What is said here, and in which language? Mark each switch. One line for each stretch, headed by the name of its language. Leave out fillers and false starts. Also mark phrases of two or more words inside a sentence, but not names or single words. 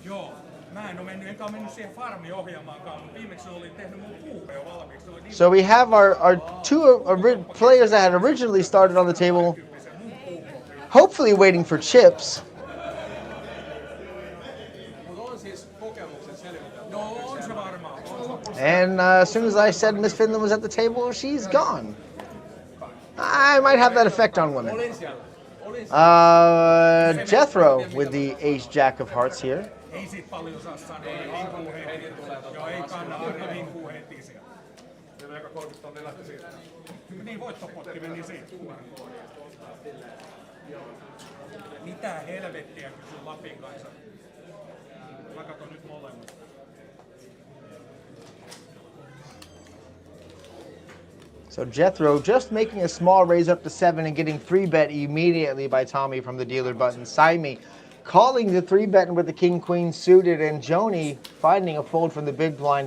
English: So we have our two players that had originally started on the table, hopefully waiting for chips. And as soon as I said Miss Finland was at the table, she's gone. I might have that effect on women. Jethro with the ace jack of hearts here.
Finnish: Ei siitä paljon saa sanoa, vinkuu heti. Joo, ei kannata, ne vinkuu heti sieltä. Siinä eka 30 tonnia lähti siitä. Niin, voittopotti meni siitä. Mitä helvettiä kysyy Lapin kanssa? Mä katon nyt molemmat.
English: So Jethro just making a small raise up to 7 and getting 3-bet immediately by Tommy from the dealer button. Saimi calling the 3-bet with the king-queen suited, and Yonyi finding a fold from the big blind.